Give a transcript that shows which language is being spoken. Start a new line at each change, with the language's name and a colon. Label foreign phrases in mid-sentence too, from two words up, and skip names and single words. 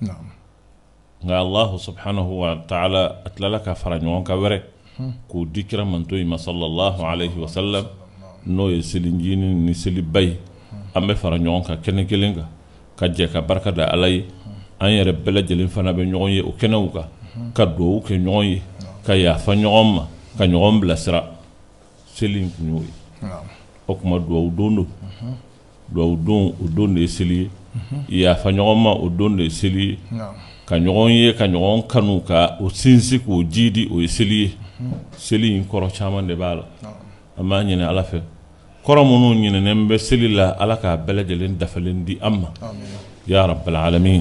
Bambara: nka
Arabic: الله سبحانه وتعالى
Bambara: a tilala ka fara ɲɔgɔn kan wɛrɛ k'o di kira manto in ma
Arabic: صلى الله عليه وسلم
Bambara: n'o ye selinjini ni seliba ye an bɛ fara ɲɔgɔn kan kɛnɛ kelen kan ka jɛ ka barika da Ala ye an yɛrɛ bɛɛ lajɛlen fana bɛ ɲɔgɔn ye o kɛnɛw kan ka dugawu kɛ ɲɔgɔn ye ka yafa ɲɔgɔn ma ka ɲɔgɔn bilasira seli in kun y'o ye o kuma dugawu don dugawu don o don de ye seli ye yafa ɲɔgɔn ma o don de ye seli ye ka ɲɔgɔn ye ka ɲɔgɔn kanu ka o sinsin k'o jidi o ye seli ye seli in kɔrɔ caman de b'a la an b'a ɲini Ala fɛ kɔrɔ minnu ɲininen bɛ seli la Ala k'a bɛɛ lajɛlen dafalen di an ma
Arabic: يا رب العالمين.